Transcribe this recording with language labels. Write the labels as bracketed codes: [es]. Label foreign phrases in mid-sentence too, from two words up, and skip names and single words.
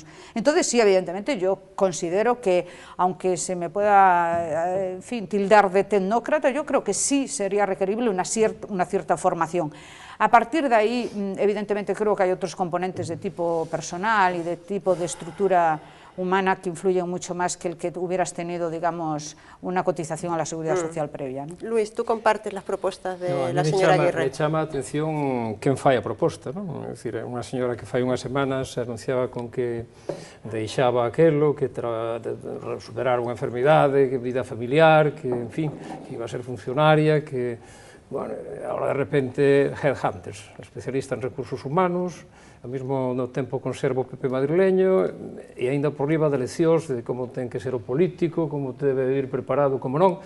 [es] Entonces sí, evidentemente yo considero que, aunque se me pueda tildar de tecnócrata, yo creo que sí sería requerible una cierta formación. A partir de ahí, evidentemente creo que hay otros componentes de tipo personal y de tipo de estructura humana que influyen mucho más que el que hubieras tenido, digamos, una cotización a la seguridad social previa, ¿no? Luis, tú compartes las propostas de la señora Aguirre? [gl] Me chama a atención quen fai a proposta, non? É dicir, unha señora que fai unhas semanas se anunciaba con que deixaba aquelo, que superar unha enfermidade, que vida familiar, que, en fin, que [es] iba a ser [gl] funcionaria, que, bueno, ahora de repente headhunters, especialista en recursos humanos, ao mesmo tempo conserva o PP madrileño e aínda por riba de leccións de como ten que ser o político, como debe ir preparado, como non.